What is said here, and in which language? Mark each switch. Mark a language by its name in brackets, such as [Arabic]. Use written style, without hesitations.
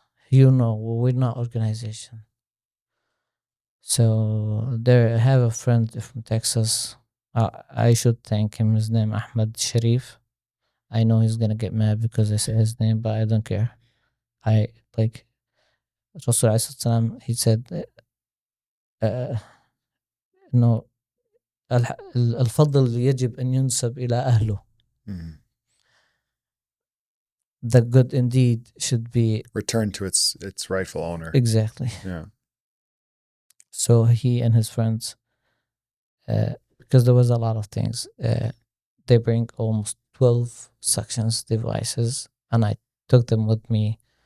[English] We're not organization. So there I have a friend from Texas. I should thank him. His name Ahmed Sharif. I know he's gonna get mad because I say his name, but I don't care. I like Rasul Alayhi Salam. He said, "No, [Arabic] الفضل يجب أن ينسب إلى أهله." [English] Mhm. The good indeed should be Returned to its rightful owner. exactly. Yeah. So he and his friends, because there was a lot of things, they bring almost 12 suctions devices, and I took them with me.